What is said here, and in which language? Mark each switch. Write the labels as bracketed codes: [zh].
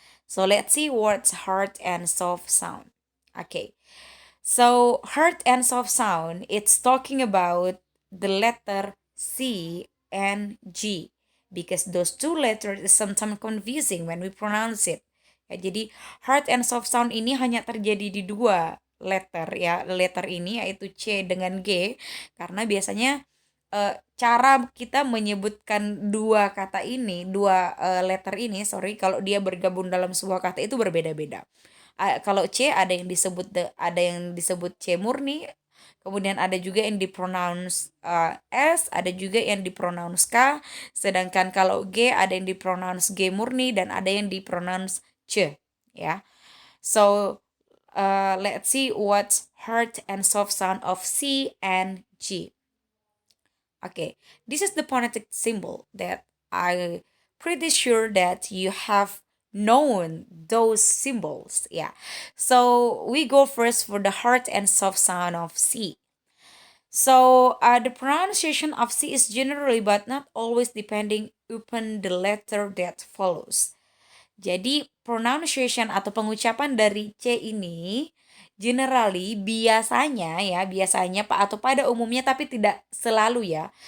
[en] So let's see what's hard and soft sound. Okay. So hard and soft sound it's talking about the letter C and G because those two letters is sometimes confusing when we pronounce it. [id] Ya, jadi hard and soft sound ini hanya terjadi di dua letter ya, letter ini yaitu C dengan G karena biasanya cara kita menyebutkan dua kata ini, dua letter ini, sorry, kalau dia bergabung dalam sebuah kata itu berbeda-beda. Kalau C ada yang disebut C murni, kemudian ada juga yang dipronounce S, ada juga yang dipronounce K, sedangkan kalau G ada yang dipronounce G murni dan ada yang dipronounce C, ya. [en] So let's see what's hard and soft sound of C and G. Okay, this is the phonetic symbol that I pretty sure that you have known those symbols. Yeah. So we go first for the hard and soft sound of C. So the pronunciation of C is generally but not always depending upon the letter that follows. [id] Jadi pronunciation atau pengucapan dari C ini generally biasanya Pak atau pada umumnya tapi tidak selalu ya.